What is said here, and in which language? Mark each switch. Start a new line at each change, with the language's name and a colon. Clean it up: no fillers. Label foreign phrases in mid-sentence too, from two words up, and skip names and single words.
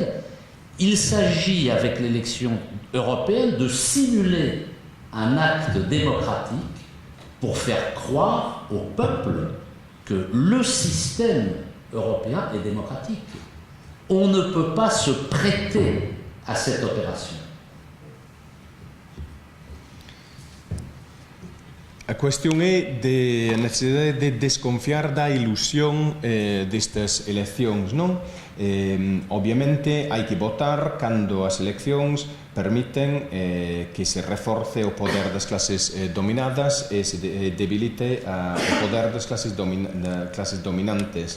French: Il s'agit, avec l'élection européenne, de simuler un acte démocratique pour faire croire au peuple que le système européen est démocratique. On ne peut pas se prêter à cette opération.
Galician: A cuestión é de a necesidade de desconfiar da ilusión destas eleccións, non? Obviamente hai que votar cando as eleccións permiten que se reforce o poder das clases dominadas e se debilite o poder das clases dominantes.